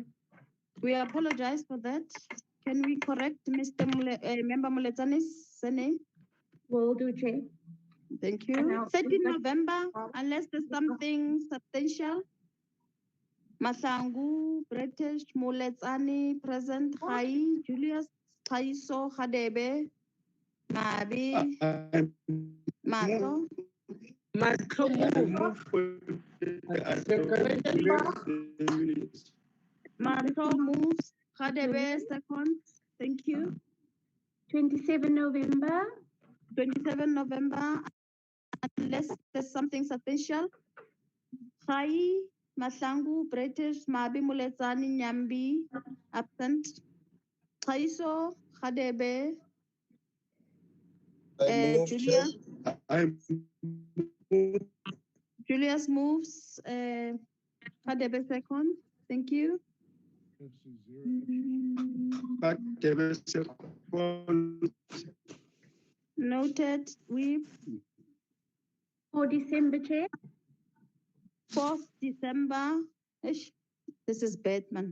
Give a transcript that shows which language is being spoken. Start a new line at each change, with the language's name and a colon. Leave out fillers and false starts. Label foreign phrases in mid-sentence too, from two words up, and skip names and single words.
English: We apologize for that. Can we correct Mr. Member Muletane's surname? Will do, Chair. Thank you. 13 November, unless there's something substantial. Masangu, British, Muletsani, present, Hai, Julius, Taiso, Hadebe, Mabi, Mato. Mato moves, Hadebe, second. Thank you. 27 November. 27 November, unless there's something substantial. Hai, Masangu, British, Mabi, Muletsani, Nyambi, absent. Taiso, Hadebe, Julius. Julius moves, Hadebe second. Thank you. Noted. For December, Chair. 4th December. Ish, this is bad, man.